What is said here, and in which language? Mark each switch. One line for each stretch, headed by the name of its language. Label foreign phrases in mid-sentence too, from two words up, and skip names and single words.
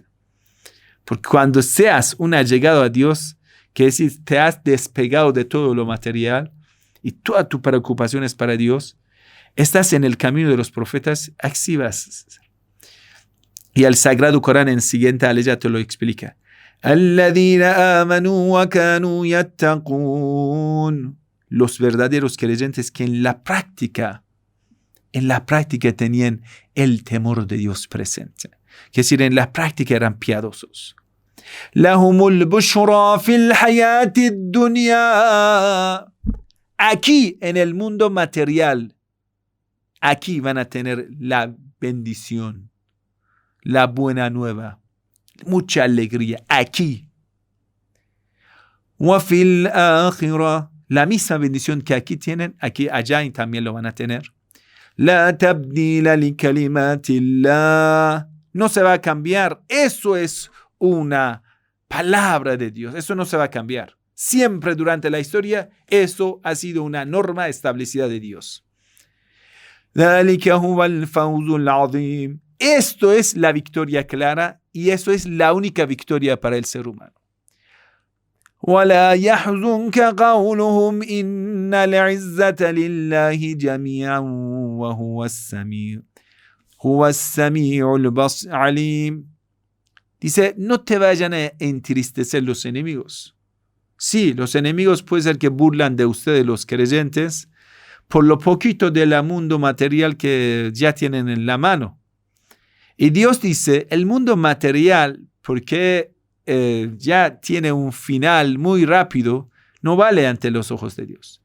Spanish: Porque cuando seas un allegado a Dios, que es decir, te has despegado de todo lo material y toda tu preocupación es para Dios, estás en el camino de los profetas, así vas. Y el Sagrado Corán en siguiente aleya te lo explica.
Arabic: الذين آمنوا وكانوا يتقون.
Spanish: Los verdaderos creyentes que en la práctica tenían el temor de Dios presente. Es decir, en la práctica eran piadosos.
Arabic: لهم البشرى في الحياة الدنيا.
Spanish: Aquí, en el mundo material, aquí van a tener la bendición, la buena nueva, mucha alegría, aquí.
Arabic: وفي الآخرة.
Spanish: La misma bendición que aquí tienen, aquí, allá y también lo van a tener.
Arabic: لا تبديل لكلمات الله.
Spanish: No se va a cambiar. Eso es una palabra de Dios. Eso no se va a cambiar. Siempre durante la historia, eso ha sido una norma establecida de Dios. Esto es la victoria clara y eso es la única victoria para el ser humano.
Arabic: ولا يحزنك قولهم إن العزة لله جميعا وهو السميع العليم.
Spanish: Dice, no te vayan a entristecer los enemigos. Sí, los enemigos puede ser que burlan de ustedes los creyentes por lo poquito del mundo material que ya tienen en la mano. Y Dios dice, el mundo material, porque ya tiene un final muy rápido, no vale ante los ojos de Dios.